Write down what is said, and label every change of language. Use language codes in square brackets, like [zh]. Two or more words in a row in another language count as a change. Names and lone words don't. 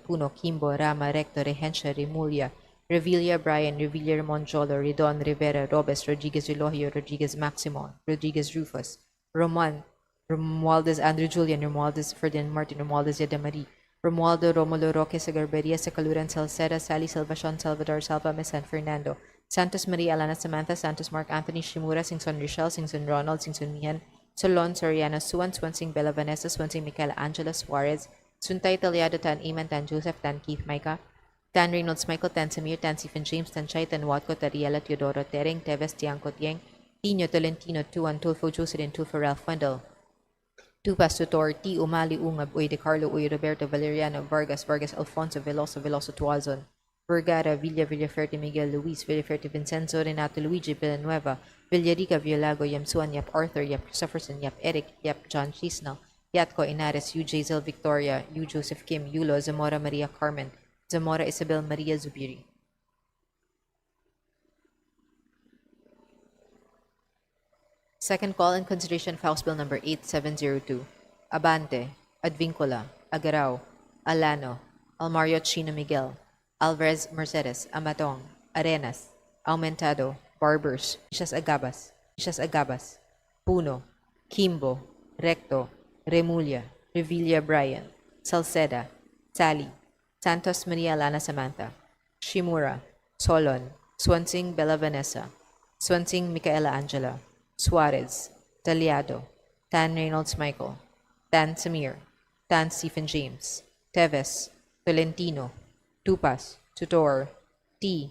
[en] Puno, Kimbo, Rama, Recto, Regencia, Remulia, Revilla Brian, Revilla Ramon Jolo, Ridon, Rivera, Robes, Rodriguez Elohio, Rodriguez Maximon, Rodriguez Rufus, Romualdez Andrew Julian, Romualdez Ferdinand Martin, Romualdez Yadamari, Romualdo Romulo Roque Sagarberia, Sacaluran Salceda, Sally Salvacion, Salvador Salva, San Fernando, Santos Maria Alana Samantha, Santos Mark Anthony Shimura, Singson Rochelle, Singson Ronald, Singson Mihan, Solon Soriano, Suan, Swansing Bella Vanessa, Swansing Michaela Angela Suarez, Suntay Taliado, Tan Iman, Tan Joseph, Tan Keith Micah, Tan Reynolds Michael, Tan Samir, Tan Stephen James, Tan Chay, Tan Watco, Tariela Teodoro, Tereng, Teves, Tiangco Tieng, Tino Tolentino, Tuan, Tulfo Jocelyn, Tulfo Ralph Wendell, Tupas Tutor, T. Umali Ungab, Uy de Carlo, Uy Roberto Valeriano, Vargas, Vargas Alfonso, Veloso, Veloso Tuazon, Vergara, Villa, Villaferte Miguel, Luis, Villaferte Vincenzo, Renato Luigi Villanueva, Villarica, Villago, Yamsuan, Yap Arthur, Yap Christopherson, Yap Eric, Yap John Chisnell, Yatco Inares, U. Jazel Victoria, U. Joseph Kim, Yulo, Zamora Maria Carmen, Zamora Isabel Maria Zubiri. Second call in consideration of House Bill number 8702. Abante, Advincula, Agarao, Alano, Almario Chino Miguel, Alvarez Mercedes, Amatong, Arenas, Aumentado, Barbers, Ishas Agabas, Puno, Kimbo, Recto, Remulla, Revilla Brian, Salceda, Sally, Santos Maria Lana Samantha, Shimura, Solon, Swansing Bella Vanessa, Swansing Micaela Angela, Suarez, Taliado, Tan Reynolds Michael, Tan Samir, Tan Stephen James, Teves, Tolentino, Tupas, Tutor, T.